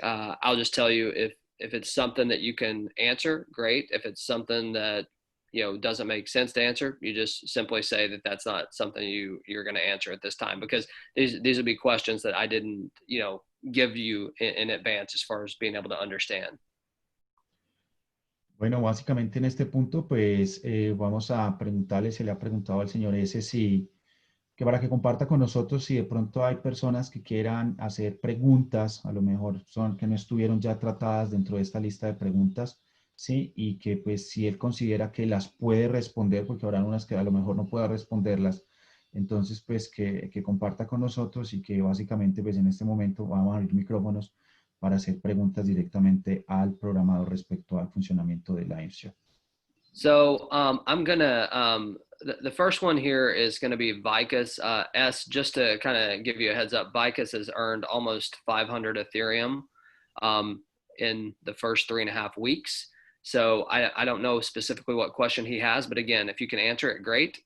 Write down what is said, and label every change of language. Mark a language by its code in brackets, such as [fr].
[en] I'll just tell you if it's something that you can answer, great. If it's something that, you know, doesn't make sense to answer, you just simply say that that's not something you're going to answer at this time, because these would be questions that I didn't, you know, give you in advance as far as being able to understand. [es] Bueno, básicamente en este punto, pues vamos a preguntarle, se le ha preguntado al señor S si, que para que comparta con nosotros si de pronto hay personas que quieran hacer preguntas, a lo mejor son que no estuvieron ya tratadas dentro de esta lista de preguntas, ¿sí? Y que pues si él considera que las puede responder, porque habrá unas que a lo mejor no pueda responderlas, entonces pues que comparta con nosotros y que básicamente pues en este momento vamos a abrir micrófonos para hacer preguntas directamente al programador respecto al funcionamiento de la INSEO. [en] So I'm gonna, the first one here is gonna be Vicus. S, just to kind of give you a heads up, Vicus has earned almost 500 Ethereum. in the first 3.5 weeks. So I don't know specifically what question he has, but again, if you can answer it, great.